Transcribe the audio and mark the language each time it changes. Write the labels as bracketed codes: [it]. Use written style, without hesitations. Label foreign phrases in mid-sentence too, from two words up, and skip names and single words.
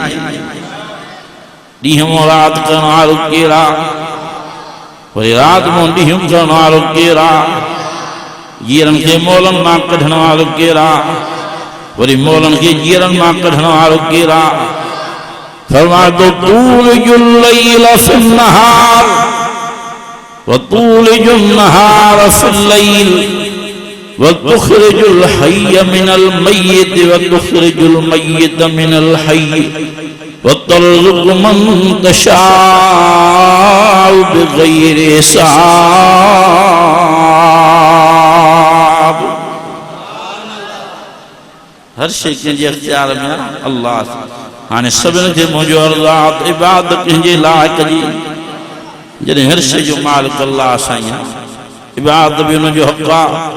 [sd] ॾींहुं राति करण वारो केरु आहे वरी राति मां ॾींहुं करण वारो केरु आहे जीअरनि खे मोलनि मां कढण वारो केरु आहे वरी मोलनि खे जीअरनि मां कढण वारो केरु आहे फरमाए थो [ar] تولج الليل في النهار و تولج النهار في الليل و تخرج الحي من الميت و تخرج الميت من الحي و ترزق من تشاء بغير حساب. [sd] हर शइ कंहिंजे अख़्तियार में आहे अल्लाह हाणे सभिनि खे मुंहिंजो अर्ज़ु आहे इबादत कंहिंजे लाइ कजे जॾहिं हर शइ जो मालिक अल्लाह साईं आहे इबादत बि हुनजो हक़ आहे।